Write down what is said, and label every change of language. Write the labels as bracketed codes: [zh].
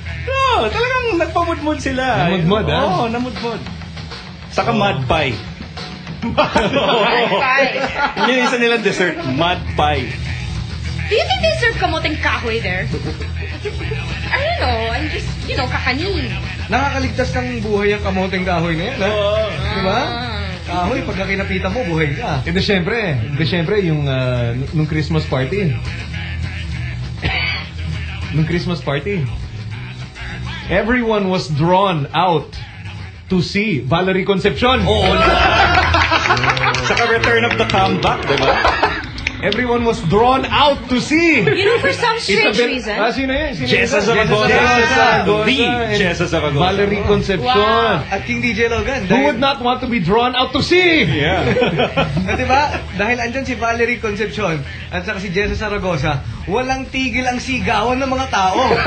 [tl] No, talagang nagpamudmud sila. Namudmud, ha? Oo, namudmud. Saka mud pie. Mud pie. Yun yung isa nilang dessert, mud pie. [en] Do you think they serve kamoteng kahoy there? I don't know, I'm just, you know, kakanin. [tl] Nakakaligtas ng buhay ang kamoteng kahoy na yan, ha? Oo. Diba? Kahoy, pagka kinapitan mo, buhay ka. Hindi, syempre. Hindi, syempre, yung nung Christmas party. Nung Christmas party. [en] Everyone was drawn out to see Valerie Concepcion. Oh, no. [tl] Saka [en] return of the comeback, diba? Everyone was drawn out to see. You know, for some strange reason. [tl] Ah, sino yan? Jessa Zaragoza. Jessa Zaragoza. Valerie Concepcion. Wow. At King DJ Logan. [en] Who would not want to be drawn out to see? Yeah. [tl] At diba, dahil andyan si Valerie Concepcion at saka si Jessa Zaragoza, walang tigil ang sigawan ng mga tao.